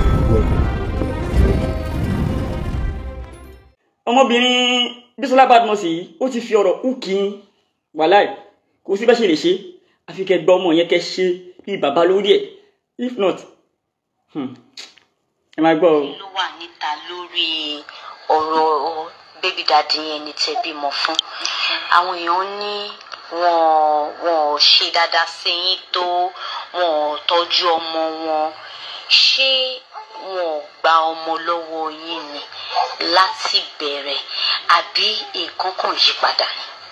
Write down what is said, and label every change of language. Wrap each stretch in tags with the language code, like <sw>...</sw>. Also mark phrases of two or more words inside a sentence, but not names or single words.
<yo>ọmọbìnrin Bísọ́lá Badmus yìí ó ti fi ọ̀rọ̀ kú kí n wàláì kò sí bẹ́ẹ̀ ṣe lè ṣe àfi kẹ́ gbọ́ ọmọ yẹn kẹ́ ṣe bí bàbá lórí ẹ̀</yo> <en>if not</en> <yo>ẹ máa gbọ́. ló wà níta lórí ọ̀rọ̀</yo> <en>baby daddy</en> <yo>yẹn ní tẹ́ bímọ fún àwọn èèyàn ní wọn ò ṣe dáadáa sí yín tó wọn ò tọ́jú ọmọ wọn ṣé wọn ò gba ọmọ lọ́wọ́ yín ni láti bẹ̀rẹ̀ àbí nǹkan kan yí padà ni.</yo>